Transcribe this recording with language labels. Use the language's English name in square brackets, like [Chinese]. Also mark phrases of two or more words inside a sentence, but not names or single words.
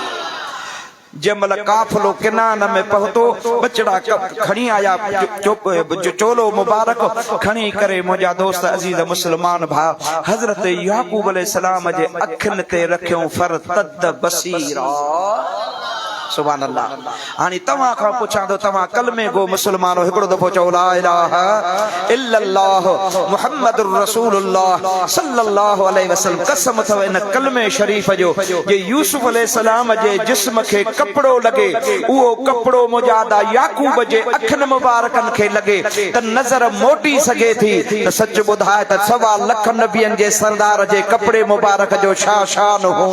[Sindhi] जमल काफ़िलो किनान में पहुतो, बचड़ा खणी आया, चोलो मुबारक खणी करे मुंहिंजा दोस्त अज़ीज़ मुस्लमान भाउ हज़रत याकूब अलैहिस्सलाम जे अखियुनि ते रखियो [Arabic] فارتد بصيرا. سبحان الله. [Sindhi] हाणे तव्हां खां पुछां थो, तव्हां कलमे गो मुस्लमानो, हिकिड़ो दफ़ो चओ [Arabic] لا إله إلا الله محمد رسول الله صلى الله عليه وسلم. [Sindhi] कसम अथव इन कलमे शरीफ़ जो, जे यूसुफ अलैहिस्सलाम जे जिस्म खे कपड़ो लगे, उहो कपड़ो मुजादा याकूब जे अखियुनि मुबारकनि खे लगे त नज़र मोटी सघे थी, त सच ॿुधाए त 1.25 लख नबियनि जे सरदार जे कपड़े मुबारक जो छा शान हो।